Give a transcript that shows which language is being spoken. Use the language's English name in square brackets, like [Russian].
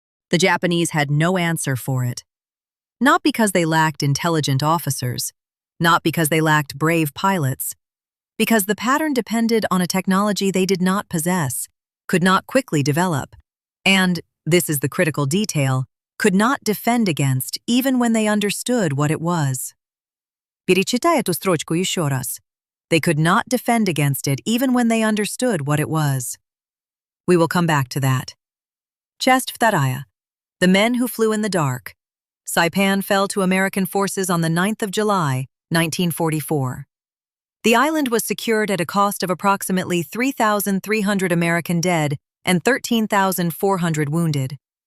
[English] The Japanese had no answer for it. Not because they lacked intelligent officers, not because they lacked brave pilots, because the pattern depended on a technology they did not possess, could not quickly develop, and, this is the critical detail, could not defend against even when they understood what it was. [Russian] Перечитай эту строчку еще раз. [English] They could not defend against it even when they understood what it was. We will come back to that. [Russian] Часть вторая. [English] The men who flew in the dark. Saipan fell to American forces on the 9th of July, 1944. The island was secured at a cost of approximately 3,300 American dead and 13,400 wounded.